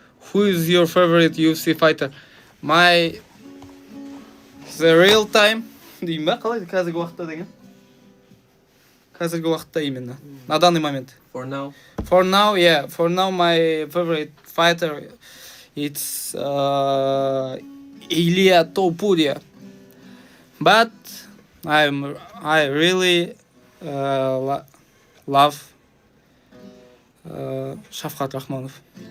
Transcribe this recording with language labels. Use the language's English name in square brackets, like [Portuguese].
[English] Who is your favorite UFC fighter? The real time [Kazakh] дейм ба? Қалай қазіргі уақытта деген? Қазіргі уақытта именно. [Russian] На данный момент. [English] For now. For now, yeah. For now, my favorite fighter it's Илья Topuria. But I really love Шафқат Рахманов.